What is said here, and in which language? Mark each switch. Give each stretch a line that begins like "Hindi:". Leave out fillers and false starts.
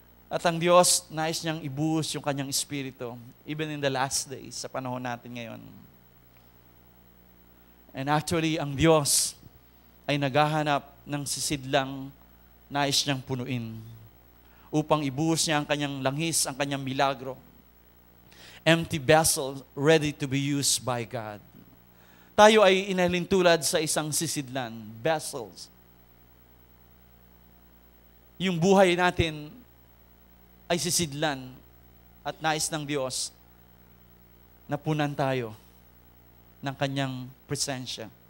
Filipino: At ang Diyos, nais niyang ibuhos yung kanyang espiritu,
English: even in the last days,
Filipino: sa panahon natin ngayon. And actually, ang Diyos ay naghahanap ng sisidlang nais niyang punuin upang ibuhos niya ang kanyang langis, ang kanyang milagro.
English: Empty vessel ready to be used by God.
Filipino: Tayo ay inalintulad sa isang sisidlan, vessels. Yung buhay natin ay sisidlan at nais ng Diyos na punan tayo ng kanyang presensya.